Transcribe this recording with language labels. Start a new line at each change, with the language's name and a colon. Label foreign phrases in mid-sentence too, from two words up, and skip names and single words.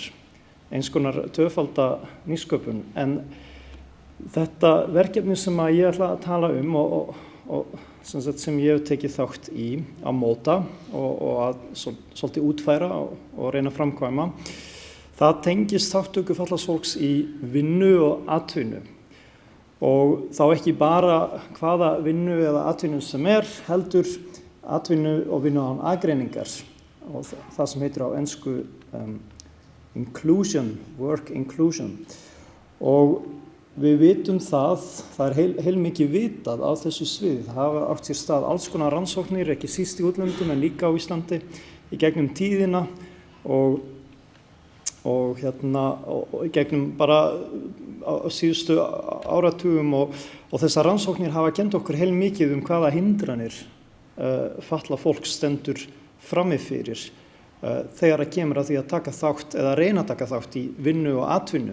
Icelandic: Eins konar tvöfalda nýsköpun, en þetta verkefni sem að ég ætla að tala og sem ég hef tekið þátt í að móta og að svolítið útfæra og reyna að framkvæma, það tengist þátttöku fatlaðs fólks í vinnu og atvinnu. Og þá ekki bara hvaða vinnu eða atvinnu sem heldur atvinnu og vinnu án aðgreiningar og það sem heitir á ensku
English: inclusion, work inclusion.
Icelandic: Og við vitum það er heilmikið vitað á þessu sviði. Það hafa átt sér stað alls konar rannsóknir, ekki síst í útlöndum en líka á Íslandi í gegnum tíðina og í gegnum bara á síðustu áratugum og þessar rannsóknir hafa kennt okkur heilmikið hvaða hindranir fatlað fólk stendur frammi fyrir þegar að kemur að því að taka þátt eða reyna að taka þátt í vinnu og atvinnu.